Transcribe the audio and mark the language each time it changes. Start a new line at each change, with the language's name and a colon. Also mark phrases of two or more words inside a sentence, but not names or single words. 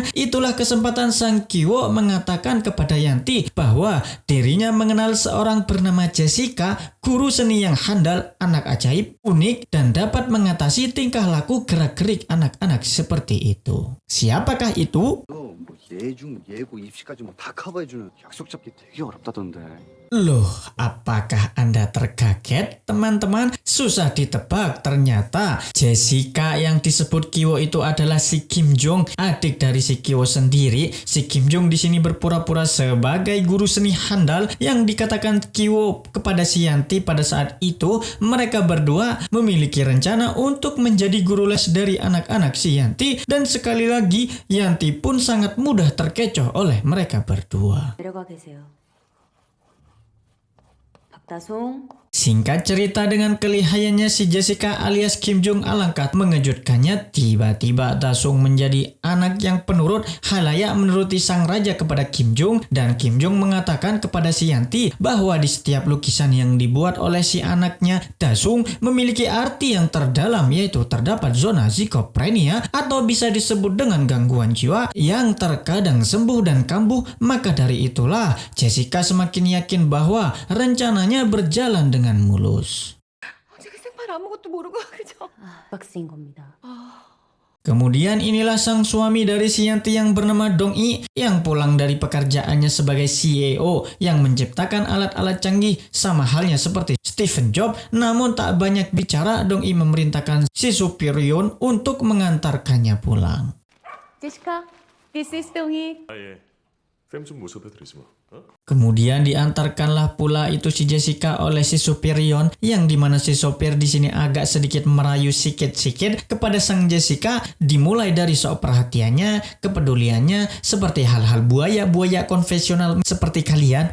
Indonesian: Itulah kesempatan sang Kiwo mengatakan kepada Yanti bahwa dirinya mengenal seorang bernama Jessica, guru seni yang handal, anak ajaib, unik, dan dapat mengatasi tingkah laku gerak-gerik anak-anak seperti itu. Siapakah itu?
Korean: 뭐 예중, 예고, 입시까지 뭐 다 커버해주는 약속 잡기 되게 어렵다던데.
Indonesian: Loh, apakah Anda terkaget, teman-teman? Susah ditebak, ternyata Jessica yang disebut Kiwo itu adalah si Kim Jung, adik dari si Kiwo sendiri. Si Kim Jung di sini berpura-pura sebagai guru seni handal yang dikatakan Kiwo kepada si Yanti pada saat itu. Mereka berdua memiliki rencana untuk menjadi guru les dari anak-anak si Yanti, dan sekali lagi Yanti pun sangat mudah terkecoh oleh mereka berdua.
Korean: 내려가 계세요. 박다송.
Indonesian: Singkat cerita, dengan kelihayannya si Jessica alias Kim Jung alangkah mengejutkannya. Tiba-tiba Dasung menjadi anak yang penurut, halayak menuruti sang raja kepada Kim Jung, dan Kim Jung mengatakan kepada si Yanti bahwa di setiap lukisan yang dibuat oleh si anaknya Dasung memiliki arti yang terdalam, yaitu terdapat zona skizofrenia atau bisa disebut dengan gangguan jiwa yang terkadang sembuh dan kambuh. Maka dari itulah Jessica semakin yakin bahwa rencananya berjalan dengan mulus.
Korean: 어제 그 생판 아무것도 모르고 그죠? 박스인 겁니다.
Indonesian: Kemudian inilah sang suami dari si Yanti yang bernama Dong I, yang pulang dari pekerjaannya sebagai CEO yang menciptakan alat-alat canggih sama halnya seperti Stephen Jobs. Namun tak banyak bicara, Dong I memerintahkan si superior untuk mengantarkannya pulang.
Korean: 제시카,
English: this is 동희.
Korean: 쌤 좀 모셔봐드리지 뭐. 어?
Indonesian: Kemudian diantarkanlah pula itu si Jessica oleh si superior, yang dimana si sopir di sini agak sedikit merayu sikit-sikit kepada sang Jessica, dimulai dari sok perhatiannya, kepeduliannya, seperti hal-hal buaya-buaya konvensional seperti kalian.